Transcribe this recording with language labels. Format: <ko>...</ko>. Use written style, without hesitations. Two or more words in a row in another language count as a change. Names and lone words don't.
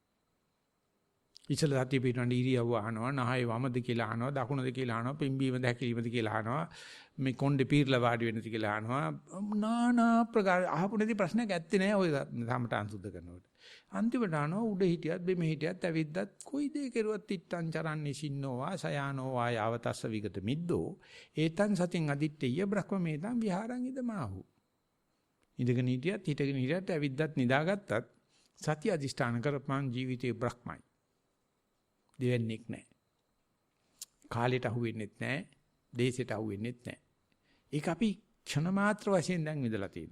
<si>ඉතල සතිය පිටවන්න ඉරියව්ව අහනවා, නහය වමද කියලා අහනවා, දකුණද කියලා අහනවා, පිම්බීමද හැකිලීමද කියලා අහනවා, මේ කොණ්ඩේ පීර්ලා වාඩි වෙනද කියලා අහනවා. නානා ප්‍රකාර අහපු නැති ප්‍රශ්නයක් ඇත්තේ නැහැ ඔය සමටන් සුද්ධ කරනකොට. අන්තිමට අහනවා උඩ හිටියත් බෙම හිටියත් ඇවිද්දත් කොයි දේ කෙරුවත්</si> <pi>තිත්තං චරන්නේ සින්නෝවා සයානෝ වායවතස්ස විගත මිද්දෝ ඒතං සතින් අදිත්තේය බ්‍රහ්මමේතං විහාරං ඉදමාහු.</pi> <si>ඉඳගෙන හිටියත් හිටගෙන හිටියත් ඇවිද්දත් නිදාගත්තත් සතිය අදිෂ්ඨාන කරපන් ජීවිතේ බ්‍රහ්මයි. දෙවන්නේක් නැහැ. කාලයට අහු වෙන්නෙත් නැහැ. දේශයට අහු වෙන්නෙත් නැහැ. ඒක අපි ක්ෂණ මාත්‍ර වශයෙන් දැන් විඳලා තියෙනවා.</si>